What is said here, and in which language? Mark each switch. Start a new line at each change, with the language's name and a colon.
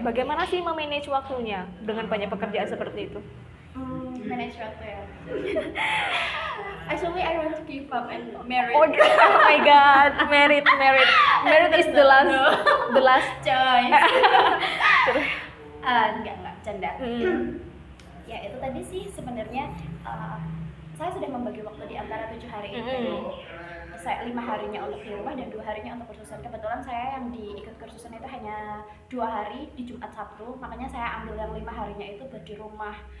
Indonesian: Bagaimana sih memanage waktunya dengan banyak pekerjaan seperti itu? Manage waktu ya.
English: Actually I want to give up and marry. Oh my god, married is the last
Indonesian: choice. Enggak, canda. Ya itu tadi sih sebenarnya saya sudah membagi waktu di antara 7 hari itu. Saya 5 harinya untuk di rumah dan 2 harinya untuk kursusan. Kebetulan saya yang ikut kursusan itu hanya 2 hari di Jumat Sabtu, makanya saya ambil yang 5 harinya itu buat di rumah.